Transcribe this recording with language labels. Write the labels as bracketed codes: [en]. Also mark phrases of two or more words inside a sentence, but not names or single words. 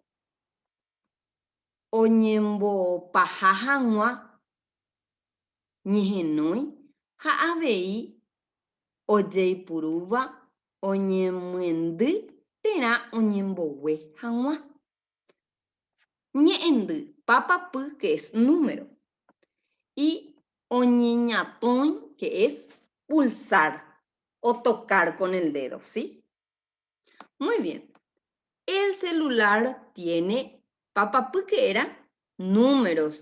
[gn] Oñembopaha hag̃ua, ñehenói ha avei ojeipurúva oñemyendy térã oñembogue hag̃ua. Ñe'ẽndy, papapu, [es] que es número. Y oñeñatõi, que es pulsar o tocar con el dedo, ¿sí? Muy bien. El celular tiene, papapu, que era números.